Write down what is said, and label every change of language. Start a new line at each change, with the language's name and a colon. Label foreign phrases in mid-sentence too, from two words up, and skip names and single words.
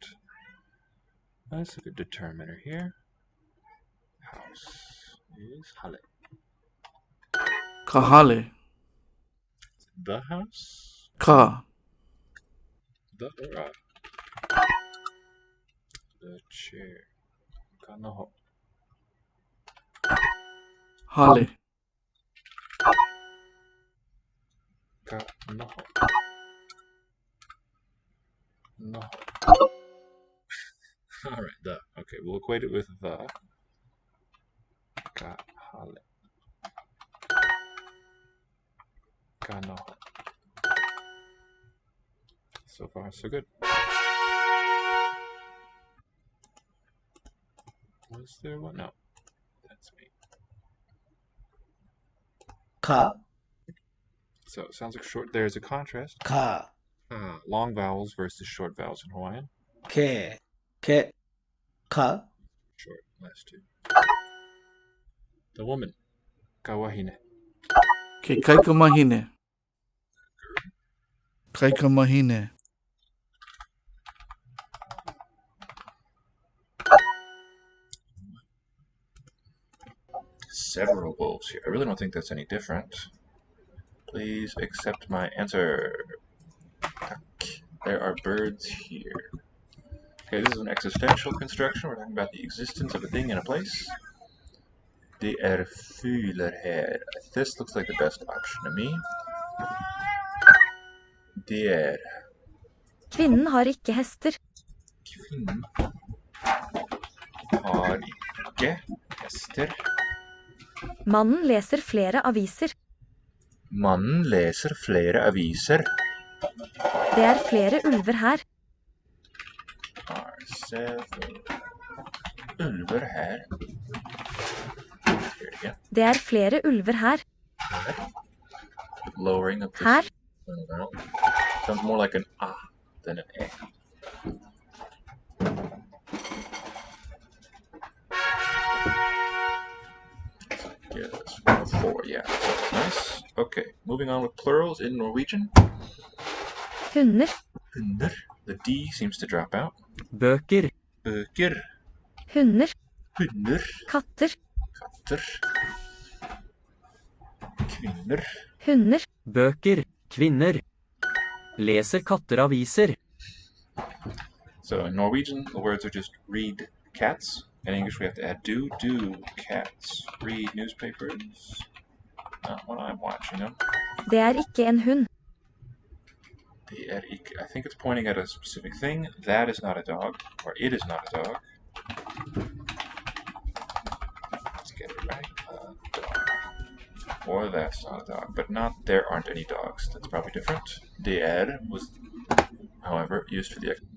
English: Let's look at determiner here. House is Halle. Kahale. The house? Ka. The or the chair. Kanoho. Hale. Kanoho. No. Alright, the. Okay, we'll equate it with the.
Hawaiian: Kahale. Kanoho.
English: So far, so good. Was there one? No. That's me. Ka. So it sounds like short. There's a contrast. Ka. Long vowels versus short vowels in Hawaiian.
Hawaiian: Ke. Ke. Ka.
English: Short, last two. The woman. Kawahine.
Hawaiian: Ke kaikamahine. Kaikamahine.
English: Several wolves here. I really don't think that's any different. Please accept my answer. There are birds here. Okay, this is an existential construction. We're talking about the existence of a thing in a place.
Norwegian: Det fugler här.
English: This looks like the best option to me. Det
Norwegian: Kvinnen har ikke hester. Kvinnen har ikke hester. Mannen leser flere aviser. Mannen leser flere aviser. Det er flere ulver her.
English: Are several
Norwegian: ulver her.
English: Here again.
Norwegian: Det er flere ulver her.
English: Lowering of Her. Sounds more like an ah than an eh. Yes, 4, yeah. Nice. Okay, moving on with plurals in Norwegian.
Norwegian: Hunder. Hunder. The D seems to drop out. Bøker. Bøker. Hunder. Hunder. Katter. Katter. Kvinner. Hunder. Bøker. Kvinner. Leser katter aviser?
English: So in Norwegian, the words are just read cats. In English, we have to add do. Do cats read newspapers? Not what I'm watching them.
Norwegian: Det er ikke en hund.
English: I think it's pointing at a specific thing. That is not a dog, or it is not a dog. Let's get it right. Dog. Or that's not a dog, but not there aren't any dogs. That's probably different. Det was, however, used for the.